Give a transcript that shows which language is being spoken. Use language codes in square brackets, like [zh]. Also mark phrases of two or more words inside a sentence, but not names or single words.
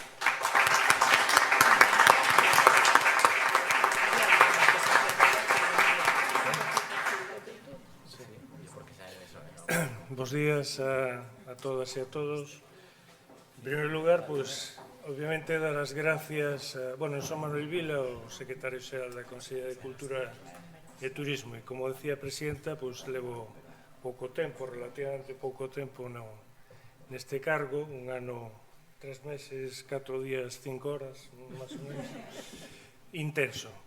[gl] Bos días a todas e a todos. [es] En primer lugar, [gl] pues, obviamente, dar as gracias eu son Manuel Vila, o secretario xeral da Consellería de Cultura e Turismo, e como decía a presidenta, pues, levo pouco tempo, relativamente pouco tempo neste cargo, un ano, 3 meses, 4 días, 5 horas, máis ou menos, intenso.